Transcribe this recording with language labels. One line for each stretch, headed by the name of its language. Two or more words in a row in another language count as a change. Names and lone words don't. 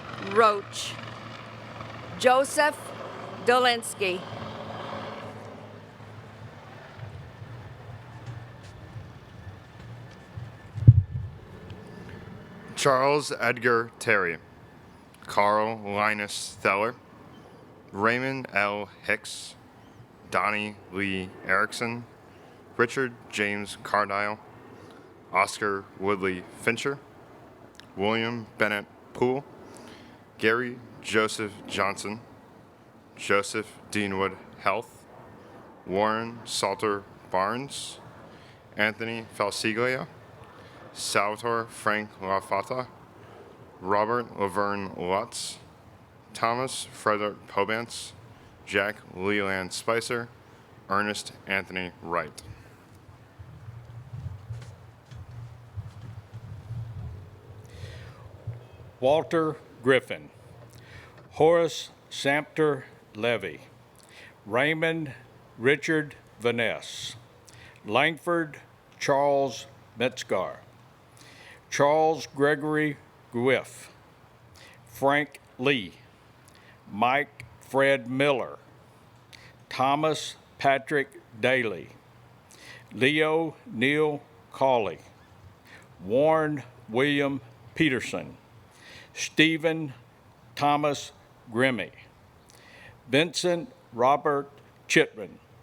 English: Roach, Joseph Dolinsky. Charles Edgar Terry, Carl Linus Theller, Raymond L. Hicks, Donnie Lee Erickson, Richard James Cardile, Oscar Woodley Fincher, William Bennett Poole, Gary Joseph Johnson, Joseph Deanwood Health, Warren Salter Barnes, Anthony Falsiglia, Salvatore Frank Lafata, Robert Laverne Lutz, Thomas Frederick Pobance, Jack Leland Spicer, Ernest Anthony Wright. Walter Griffin, Horace Sampter Levy, Raymond Richard Vaness, Langford Charles Metzgar, Charles Gregory Guiff, Frank Lee, Mike Fred Miller, Thomas Patrick Daly, Leo Neil Cawley, Warren William Peterson, Stephen Thomas Grimmy, Vincent Robert Chitman,